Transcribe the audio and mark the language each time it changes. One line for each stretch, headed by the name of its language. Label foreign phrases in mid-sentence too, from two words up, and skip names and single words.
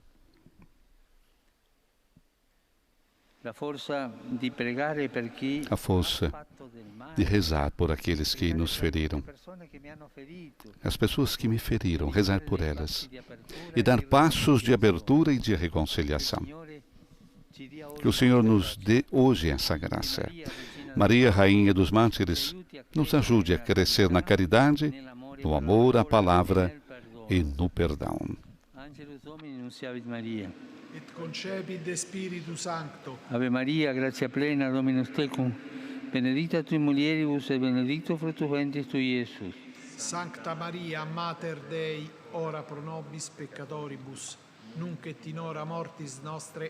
Portuguese: A força de rezar por aqueles que nos feriram, as pessoas que me feriram, rezar por elas e dar passos de abertura e de reconciliação. Que o Senhor nos dê hoje essa graça. Maria, Rainha dos Mártires, nos ajude a crescer na caridade, no amor à palavra e no perdão.
Latin: Et concepit de Spiritu Sancto. Ave Maria, gratia plena, Dominus tecum, benedicta tui mulieribus et benedictus fructus ventris tui, Iesus. Sancta Maria, Mater Dei, ora pro nobis peccatoribus, nunc et in hora mortis nostre.